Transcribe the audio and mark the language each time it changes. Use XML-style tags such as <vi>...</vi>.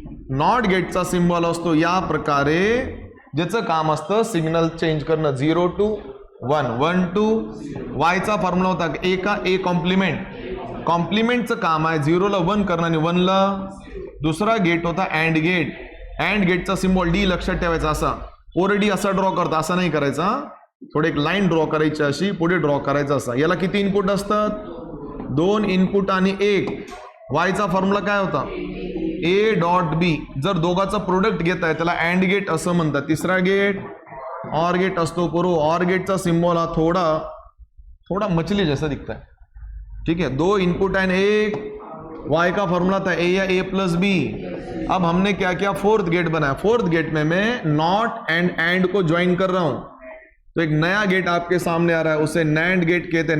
<mr>Not गेटचा symbol असतो या प्रकारे, ज्याचं काम असतं सिग्नल चेंज करणं। 0 to 1 1 to वायचा फॉर्म्युला होता ए का ए कॉम्प्लिमेंट। कॉम्प्लिमेंटचं काम आहे 0 ला 1 करणं आणि 1 ला। दुसरा गेट होता अँड गेट। अँड गेटचा सिम्बॉल डी लक्षात ठेवायचा असा। ओर डी असा ड्रॉ करता, असा नाही करायचा। थोडी एक लाईन ड्रॉ करायची अशी, पुढे ड्रॉ करायचा असा। याला किती इनपुट असतात? 2 इनपुट आणि 1। वायचा फॉर्म्युला काय होता? ए डॉट बी। जर दोघांचा प्रोडक्ट घेताय त्याला अँड गेट असं म्हणतात। तिसरा गेट ऑर गेट असतो।</mr> <hi>करो</hi> <mr>ऑर गेटचा सिम्बॉल हा</mr> <hi>थोड़ा मछली जैसा दिखता है, ठीक है? 2 इनपुट एंड 1। वाई का फॉर्मूला था ए या ए प्लस बी। अब हमने क्या किया? 4th गेट बनाया। 4th गेट में मैं नॉट एंड को ज्वाइन कर रहा हूं, तो एक नया गेट आपके सामने आ रहा है, उसे नैंड गेट कहते हैं।</hi>